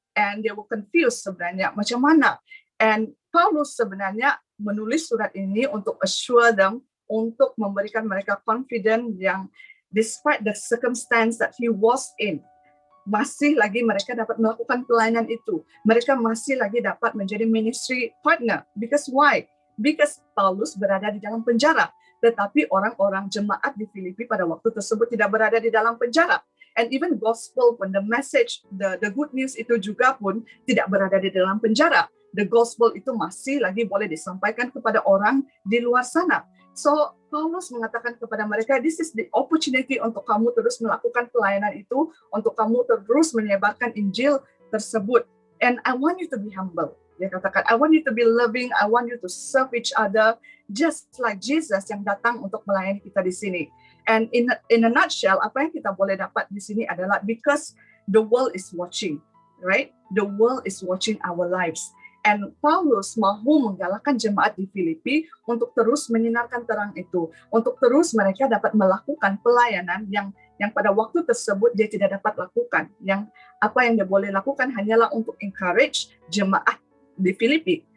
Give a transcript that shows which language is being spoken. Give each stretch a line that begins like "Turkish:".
English: And they were confused
Malay: sebenarnya macam mana. And Paulus sebenarnya menulis surat ini untuk
English: assure them,
Malay: untuk memberikan mereka confidence yang
English: despite the circumstance that he was in,
Malay: masih lagi mereka dapat melakukan pelayanan itu. Mereka masih lagi dapat menjadi ministry partner.
English: Because why?
Malay: Because Paulus berada di dalam penjara. Tetapi orang-orang jemaat di Filipi pada waktu tersebut tidak berada di dalam penjara.
English: And even gospel
Malay: pun,
English: the message, the good news
Malay: itu juga pun tidak berada di dalam penjara. The gospel itu masih lagi boleh disampaikan kepada orang di luar sana. So, Paulus mengatakan kepada mereka,
English: this is the opportunity
Malay: untuk kamu terus melakukan pelayanan itu, untuk kamu terus menyebarkan Injil tersebut.
English: And I want you to be humble.
Malay: Dia katakan,
English: I want you to be loving, I want you to serve each other, just like Jesus
Malay: yang datang untuk melayani kita di sini.
English: And in a nutshell,
Malay: apa yang kita boleh dapat di sini adalah
English: because the world is watching, right? The world is watching our lives.
Malay: And Paulus mahu menggalakkan jemaat di Filipi untuk terus menyinarkan terang itu, untuk terus mereka dapat melakukan pelayanan yang pada waktu tersebut dia tidak dapat lakukan. Yang apa yang dia boleh lakukan hanyalah untuk encourage jemaat di Filipi.